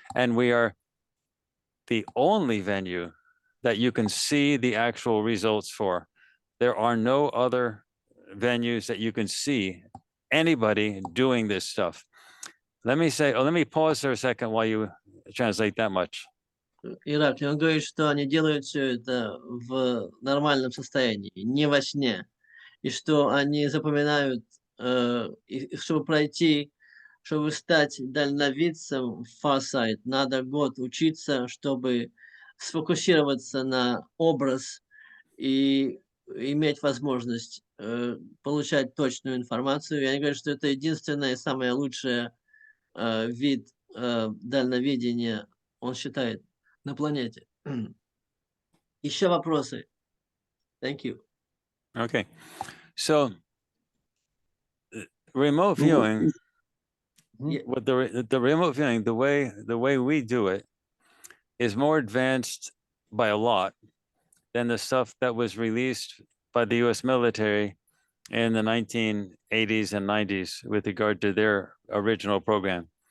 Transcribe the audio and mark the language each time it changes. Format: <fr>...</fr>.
<en>And we are the only venue that you can see the actual results for. There are no other venues that you can see anybody doing this stuff. Let me pause for a second while you translate that much.</en> <ru>Ирак, он говорит, что они делают все это в нормальном состоянии, не во сне, и что они запоминают, и чтобы пройти, чтобы стать дальновидцем в Farsight, надо год учиться, чтобы сфокусироваться на образ и иметь возможность получать точную информацию. И они говорят, что это единственное и самое лучшее вид дальновидения, он считает, на планете. Еще вопросы?</ru> <en>Thank you. Okay. So remote viewing, with the remote viewing, the way we do it is more advanced by a lot than the stuff that was released by the US military in the 1980s and 90s with regard to their original program.</en>